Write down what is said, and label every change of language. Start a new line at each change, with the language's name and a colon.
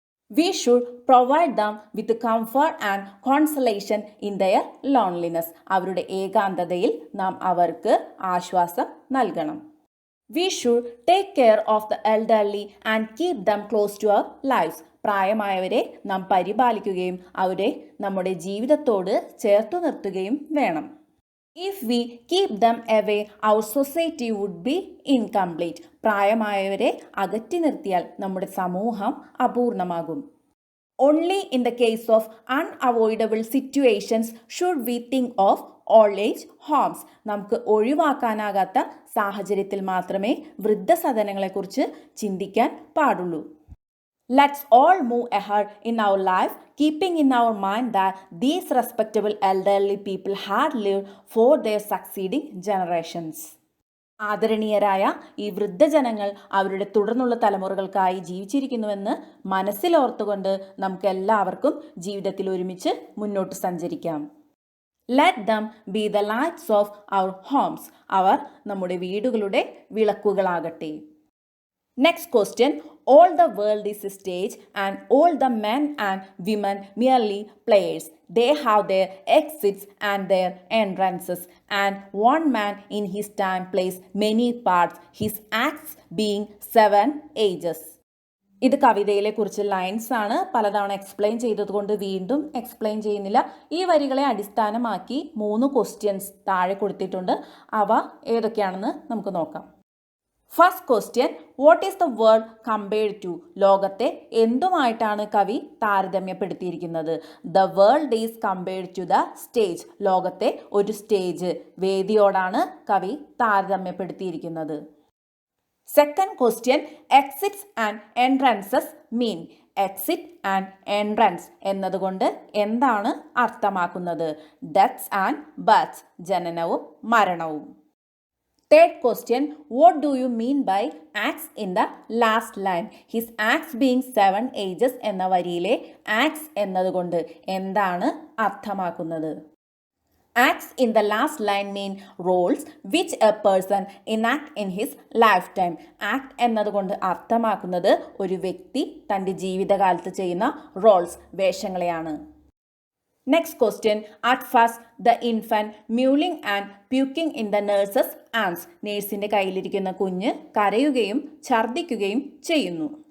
English: We should provide them with comfort and consolation in their loneliness.
Malayalam: അവരുടെ ഏകാന്തതയിൽ നാം അവർക്ക് ആശ്വാസം നൽകണം.
English: We should take care of the elderly and keep them close to our lives.
Malayalam: പ്രായമായവരെ നാം പരിപാലിക്കുകയും അവരെ നമ്മുടെ ജീവിതത്തോട് ചേർത്തു നിർത്തുകയും വേണം.
English: If we keep them away, our society would be incomplete.
Malayalam: പ്രായമായവരെ അകറ്റി നിർത്തിയാൽ നമ്മുടെ സമൂഹം അപൂർണമാകും.
English: Only in the case of unavoidable situations should we think of old age homes.
Malayalam: നമുക്ക് ഒഴിവാക്കാനാകാത്ത സാഹചര്യത്തിൽ മാത്രമേ വൃദ്ധസദനങ്ങളെക്കുറിച്ച് ചിന്തിക്കാൻ പാടുള്ളൂ.
English: Let's all move ahead in our life, keeping in our mind that these respectable elderly people had lived for their succeeding generations.
Malayalam: ആദരണീയരായ ഈ വൃദ്ധജനങ്ങൾ അവരുടെ തുടർന്നുള്ള തലമുറകൾക്കായി ജീവിച്ചിരിക്കുന്നുവെന്ന് മനസ്സിലോർത്തുകൊണ്ട് നമുക്ക് എല്ലാവർക്കും ജീവിതത്തിൽ ഒരുമിച്ച് മുന്നോട്ട് സഞ്ചരിക്കാം.
English: Let them be the lights of our homes.
Malayalam: അവർ നമ്മുടെ വീടുകളുടെ വിളക്കുകളാകട്ടെ.
English: Next question. All the world is a stage and all the men and women merely players. They have their exits and their entrances, and one man in his time plays many parts, his acts being 7 ages.
Malayalam: ഇത് കവിതയിലെ കുറിച്ച് lines ആണ്. പലതവണ explain ചെയ്തതുകൊണ്ട് വീണ്ടും explain ചെയ്യുന്നില്ല. ഈ വരികളെ അടിസ്ഥാനമാക്കി 3 ക്വസ്റ്റ്യൻസ് താഴെ കൊടുത്തിട്ടുണ്ട്. അവ ഏതൊക്കെയാണെന്ന് നമുക്ക് നോക്കാം.
English: First question, what is the world compared to?
Malayalam: ലോകത്തെ എന്തുമായിട്ടാണ് കവി താരതമ്യപ്പെടുത്തിയിരിക്കുന്നത്?
English: The world is compared to the stage.
Malayalam: ലോകത്തെ ഒരു സ്റ്റേജ്, വേദിയോടാണ് കവി താരതമ്യപ്പെടുത്തിയിരിക്കുന്നത്.
English: Second question, exits and entrances mean.
Malayalam: Exit and entrance എന്നതുകൊണ്ട് എന്താണ് അർത്ഥമാക്കുന്നത്?
English: deaths and birth,
Malayalam: ജനനവും മരണവും.
English: Third question, what do you mean by acts in the last line? His acts being 7 ages
Malayalam: എന്ന വരിയിലെ ആക്സ് എന്നതുകൊണ്ട് എന്താണ് അർത്ഥമാക്കുന്നത്?
English: Acts in the last line mean roles which a person enact in his lifetime.
Malayalam: Act എന്നതുകൊണ്ട് അർത്ഥമാക്കുന്നത് ഒരു വ്യക്തി തൻ്റെ ജീവിതകാലത്ത് ചെയ്യുന്ന Rolls, വേഷങ്ങളെയാണ്.
English: Next question, at first the infant mewling and puking in the nurse's arms.
Malayalam: നേഴ്സിൻ്റെ കയ്യിലിരിക്കുന്ന കുഞ്ഞ് കരയുകയും ഛർദ്ദിക്കുകയും ചെയ്യുന്നു.